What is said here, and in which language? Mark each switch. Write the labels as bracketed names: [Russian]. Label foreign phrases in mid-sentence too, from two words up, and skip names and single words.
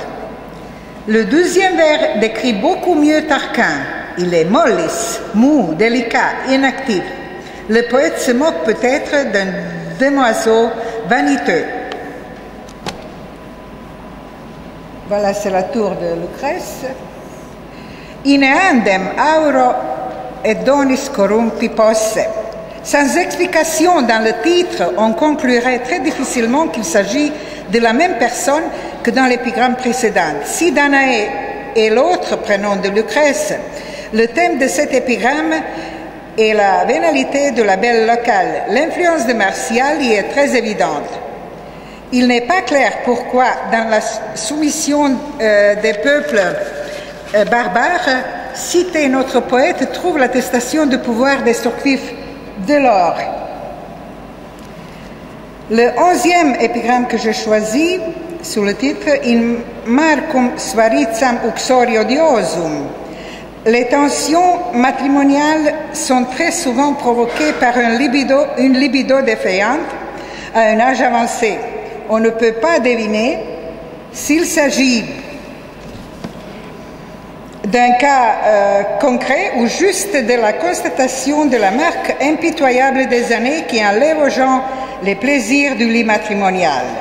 [French] Le deuxième vers décrit beaucoup mieux Tarquin. Il est mollis, mou, délicat, inactif. Le poète se moque peut-être d'un demoiselle vaniteux. Voilà, c'est la tour de Lucrèce. In eandem auro et donis corrumpi posse. Sans explication dans le titre, on conclurait très difficilement qu'il s'agit de la même personne que dans l'épigramme précédente. Si Danaé est l'autre prénom de Lucrèce, le thème de cet épigramme est la vénalité de la belle locale. L'influence de Martial y est très évidente. Il n'est pas clair pourquoi, dans la soumission des peuples barbares, cité notre poète trouve l'attestation de pouvoir destructif de l'or. Le 11e épigramme que je choisis, sous le titre « In marcum svaritsam uxori odiosum », les tensions matrimoniales sont très souvent provoquées par une libido défaillante à un âge avancé. On ne peut pas deviner s'il s'agit d'un cas concret ou juste de la constatation de la marque impitoyable des années qui enlève aux gens les plaisirs du lit matrimonial.